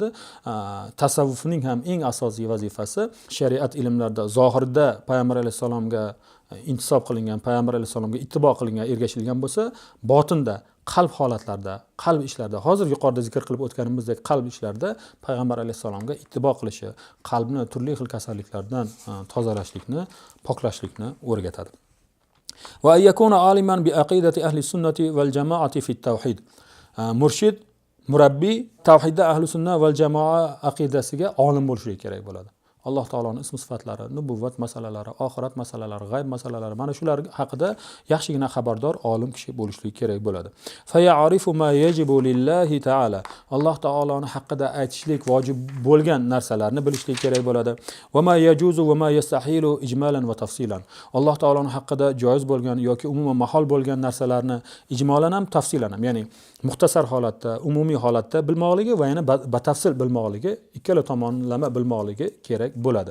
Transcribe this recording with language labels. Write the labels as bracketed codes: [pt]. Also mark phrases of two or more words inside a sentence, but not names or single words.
[uz] Tasavvufning ham eng asosiy vazifasi shariat ilmlarida zohirda payg'ambar alayhisalomga intisob qilingan, payg'ambar alayhisalomga ittibo qilingan, ergashilgan bo'lsa, botinda qalb holatlarda, qalb ishlarida, hozir yuqorida zikr qilib o'tganimizdek qalb ishlarida payg'ambar alayhisalomga ittibo qilishi, qalbni turli xil kasalliklardan tozalashlikni, poklashlikni o'rgatadi. [ar] ويكون عالما بعقيدة أهل السنة والجماعة في التوحيد. [uz] Murshid, murabbiy tavhidda [ar] أهل السنة والجماعة [uz] aqidasiga olim bo'lishi kerak bo'ladi. Alloh taoloning ism sifatlari, nubuvvat masalalari, oxirat masalalari, g'ayb masalalari, mana shular haqida yaxshigina xabardor olim kishi bo'lishi kerak bo'ladi. [ar] فيعرف ما يجب لله تعالى. [uz] Alloh taoloning haqida aytishlik vojib bo'lgan narsalarni bilishlik kerak bo'ladi. [ar] وما يجوز وما يستحيل إجمالا وتفصيلا. [uz] Alloh taoloning haqida joiz bo'lgan yoki umuman mahol bo'lgan narsalarni ijmolan ham, tafsilan ham, ya'ni muxtasar holatda, umumiy holatda bilmoqligi va yana batafsil bilmoqligi, ikkala tomonlama bilmoqligi kerak bo'ladi.